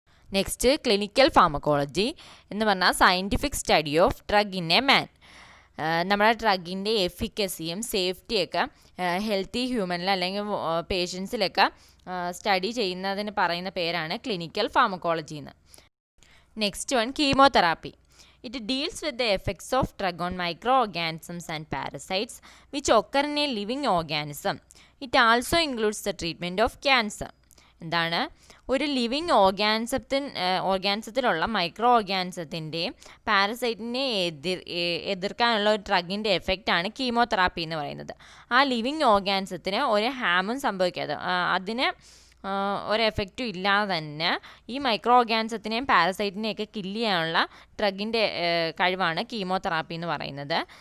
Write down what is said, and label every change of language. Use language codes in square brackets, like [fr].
[ml] Next clinical pharmacology എന്ന് പറഞ്ഞാൽ [en] Scientific study of drug in a man. [ml] നമ്മുടെ ഡ്രഗിൻ്റെ എഫിക്കസിയും സേഫ്റ്റിയൊക്കെ healthy ഹ്യൂമനിൽ അല്ലെങ്കിൽ പേഷ്യൻസിലൊക്കെ സ്റ്റഡി ചെയ്യുന്നതിന് പറയുന്ന പേരാണ് ക്ലിനിക്കൽ ഫാർമക്കോളജി എന്ന്. [en] Next one chemotherapy. It deals with the effects of drug on microorganisms and parasites which occur in a living organism. It also includes the treatment of cancer. [ml] എന്താണ്? ഒരു living ഓർഗാനിസത്തിലുള്ള micro ഓർഗാനിസത്തിൻ്റെയും പാരസൈറ്റിനെ എതിർക്കാനുള്ള ഒരു ഡ്രഗിൻ്റെ എഫക്റ്റാണ് chemotherapy എന്ന് പറയുന്നത്. ആ living ഓർഗാനിസത്തിന് ഒരു ഹാമും സംഭവിക്കാതെ അതിന് ഒരു എഫക്റ്റും ഇല്ലാതെ തന്നെ ഈ മൈക്രോ ഓർഗാനിസത്തിനെയും പാരസൈറ്റിനെയൊക്കെ കില്ല് ചെയ്യാനുള്ള ഡ്രഗിൻ്റെ കഴിവാണ് കീമോതെറാപ്പി എന്ന് പറയുന്നത്.